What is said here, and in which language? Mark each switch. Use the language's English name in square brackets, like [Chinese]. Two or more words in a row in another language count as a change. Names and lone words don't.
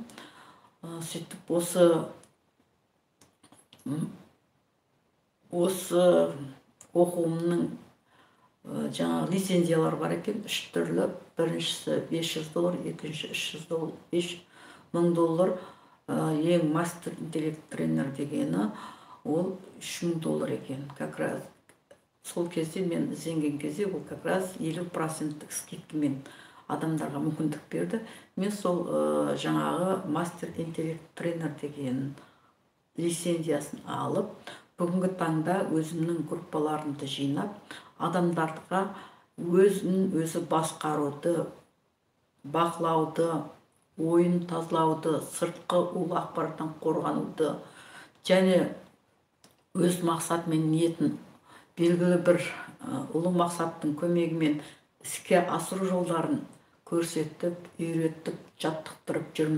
[Kazakh] Сөйтіп осы оқуымның жаңағы лицензиялар бар екен, 3 түрлі. Біріншісі $500, екінші $5,000. Ең мастер интеллект тренер дегені ол $3,000 екен. [Russian] Как раз [Kazakh] сол кезде мен ізденген кезде ол [Russian] как раз [Kazakh] 50% скидкамен адамдарға мүмкіндік берді. Мен сол жаңағы мастер интеллект тренер деген лицензиясын алып, бүгінгі таңда өзімнің группаларымды жинап, адамдарға өзі басқаруды, бақылауды, ойын тазалауды, сыртқы улы ақпараттан қорғануды, және өз мақсат мен ниетін белгілі бір ұлы мақсаттың көмегімен іске асыру жолдарын көрсетіп, үйретіп, жаттықтырып жүрмін.